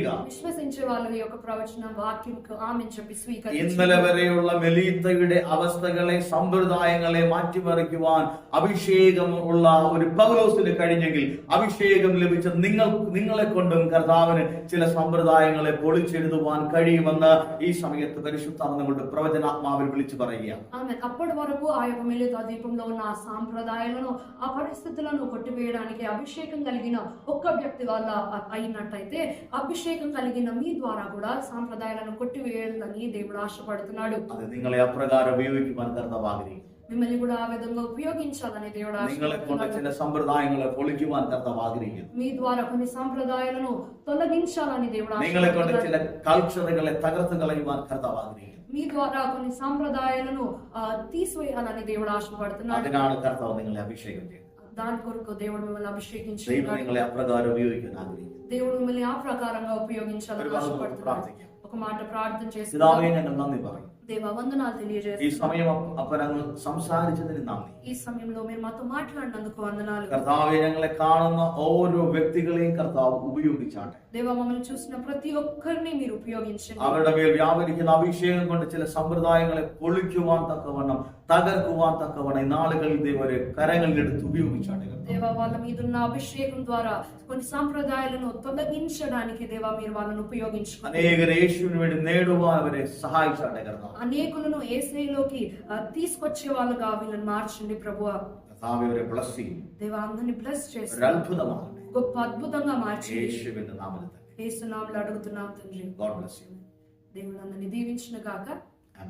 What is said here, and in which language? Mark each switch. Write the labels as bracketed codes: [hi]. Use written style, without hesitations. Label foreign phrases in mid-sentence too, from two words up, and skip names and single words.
[te] విశ్వసించే వాళ్ళు ఈ యొక్క ప్రవచన వాక్యంకు ఆమేన్ చెప్పి స్వీకరించండి. [ml] ഇന്നലെ വരെയുള്ള മെലീത്തയുടെ അവസ്ഥകളെ, സമ്പ്രദായങ്ങളെ മാറ്റിമറിക്കുവാൻ അഭിഷേകം ഉള്ള ഒരു പൗലോസിന് കഴിഞ്ഞെങ്കിൽ, അഭിഷേകം ലഭിച്ച നിങ്ങളെ കൊണ്ടും കർത്താവിന് ചില സമ്പ്രദായങ്ങളെ പൊളിച്ചെഴുതുവാൻ കഴിയുമെന്ന് ഈ സമയത്ത് പരിശുദ്ധാത്മാവ് നമ്മുടെ പ്രവചനാത്മാവിൽ വിളിച്ചു പറയുക. [te] ఆమేన్. అప్పటి వరకు ఆ యొక్క మెలితా దీపంలో ఉన్న ఆ సాంప్రదాయాలను, ఆ పరిస్థితులను కొట్టివేయడానికి అభిషేకం కలిగిన ఒక్క వ్యక్తి వల్ల అయినట్టయితే, అభిషేకం కలిగిన మీ ద్వారా కూడా సాంప్రదాయాలను కొట్టివేయాలని దేవుడు ఆశపడుతున్నాడు. [ml] അത് നിങ്ങളെ അപ്രകാരം ഉപയോഗിക്കുവാൻ കർത്താവ് ആഗ്രഹിക്കുന്നു. [te] మిమ్మల్ని కూడా ఆ విధంగా ఉపయోగించాలని దేవుడు [ml] നിങ്ങളെ കൊണ്ട് [te] ఆశపడుతున్నాడు. [ml] ചില സമ്പ്രദായങ്ങളെ പൊളിക്കുവാൻ കർത്താവ് ആഗ്രഹിക്കുന്നു. [te] మీ ద్వారా కొన్ని సాంప్రదాయాలను తొలగించాలని దేవుడు [ml] നിങ്ങളെ കൊണ്ട് ചില [te] ఆశపడుతున్నాడు. [ml] കൾച്ചറുകളെ തകർത്ത് കളയുവാൻ കർത്താവ് ആഗ്രഹിക്കുന്നു. [te] మీ ద్వారా కొన్ని సాంప్రదాయాలను తీసివేయాలని దేవుడు ఆశపడుతున్నాడు. [ml] അതിനാണ് കർത്താവ് നിങ്ങളെ അഭിഷേകം ചെയ്യുന്നത്. [te] దాని కొరకు దేవుడు మిమ్మల్ని [ml] ദൈവം [te] అభిషేకించున్నాడు. [ml] നിങ്ങളെ അപ്രകാരം ഉപയോഗിക്കാൻ ആഗ്രഹിക്കുന്നു. [te] దేవుడు మిమ్మల్ని ఆ ప్రకారంగా ఉపయోగించాలని [ml] ഒരു വാക്ക് [te] ఆశపడుతున్నాడు. [ml] പ്രാർത്ഥിക്കാം. [te] ఒక మాట ప్రార్థన చేసి, [ml] പിതാവേ, ഞങ്ങൾ നന്ദി പറയും. [te] దేవా వందనాలు [ml] ഈ [te] తెలియజేస్తున్నాను. [ml] സമയം അപ്പനങ്ങ് സംസാരിച്ചതിന് നന്ദി. [te] ఈ సమయంలో మీరు మాతో మాట్లాడినందుకు వందనాలు. [ml] കർത്താവെ, ഞങ്ങളെ കാണുന്ന ഓരോ വ്യക്തികളെയും കർത്താവ് ഉപയോഗിച്ചാട്ടെ. [te] దేవా, మమ్మల్ని చూసిన ప్రతి ఒక్కరిని మీరు ఉపయోగించండి. [ml] അവരുടെ മേൽ വ്യാപരിക്കുന്ന അഭിഷേകം കൊണ്ട് ചില സമ്പ്രദായങ്ങളെ പൊളിക്കുവാൻ തക്കവണ്ണം, തകർക്കുവാൻ തക്കവണ്ണം ഈ നാളുകളിൽ ദൈവരെ കരങ്ങളിലെടുത്ത് ഉപയോഗിച്ചാട്ടെ. [te] దేవా, వాళ్ళ మీద ఉన్న అభిషేకం ద్వారా కొన్ని సాంప్రదాయాలను తొలగించడానికి దేవా మీరు వాళ్ళను ఉపయోగించుకోండి. [ml] അനേകരെ യേശുവിന് വേണ്ടി നേടുവാൻ അവരെ സഹായിച്ചാട്ടെ കർത്താവ്. [te] అనేకులను యేసయ్యలోకి తీసుకొచ్చే వాళ్ళుగా వీళ్ళని మార్చండి ప్రభువా. [ml] കർത്താവെ, അവരെ ബ്ലസ് ചെയ്യും. [te] దేవా, అందరిని బ్లెస్ [ml] ഒരു [te] చేసి [ml] അത്ഭുതമാകട്ടെ. [te] గొప్ప అద్భుతంగా మార్చి [ml] യേശുവിന്റെ നാമത്തിൽ തന്നെ. [te] యేసు నామములో అడుగుతున్నాం తండ్రి. [en] God bless you. [te] దేవుడు అందరిని దీవించును గాక.